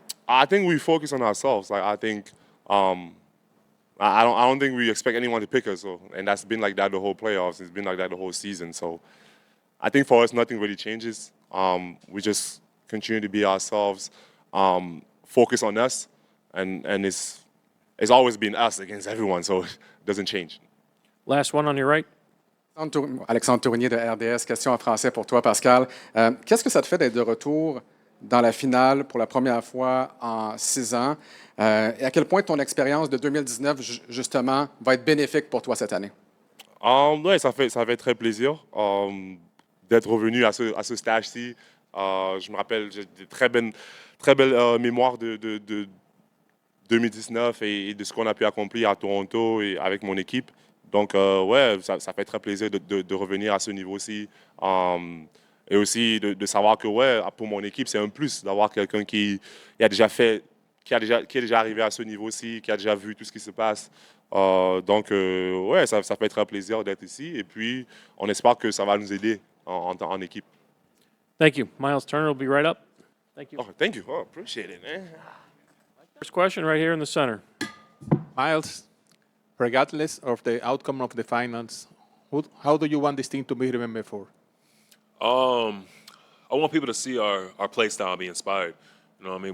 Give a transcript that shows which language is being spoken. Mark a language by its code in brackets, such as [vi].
[en] I think we focus on ourselves. Like, I think I don't think we expect anyone to pick us, and that's been like that the whole playoffs. It's been like that the whole season. So I think for us, nothing really changes. We just continue to be ourselves, focus on us, and it's always been us against everyone, so it doesn't change. Last one on your right. [fr] Alexandre Tournier de RDS. Question en français pour toi, Pascal. Qu'est-ce que ça te fait d'être de retour dans la finale pour la première fois en 6 ans? Et à quel point ton expérience de 2019, justement, va être bénéfique pour toi cette année? Ouais, ça fait très plaisir d'être revenu à ce stage-ci. Je me rappelle, j'ai de très belles mémoires de 2019 et de ce qu'on a pu accomplir à Toronto et avec mon équipe. Donc, ouais, ça fait très plaisir de revenir à ce niveau-ci. Et aussi de savoir que, ouais, pour mon équipe, c'est un plus d'avoir quelqu'un qui est déjà arrivé à ce niveau-ci, qui a déjà vu tout ce qui se passe. Donc, ouais, ça fait très plaisir d'être ici. Et puis, on espère que ça va nous aider en équipe. [en] Thank you. Myles Turner will be right up. Thank you. Oh, thank you. Oh, appreciate it, man. First question right here in the center. Myles, regardless of the outcome of the finals, how do you want this team to be remembered for? I want people to see our play style and be inspired. You know what I mean?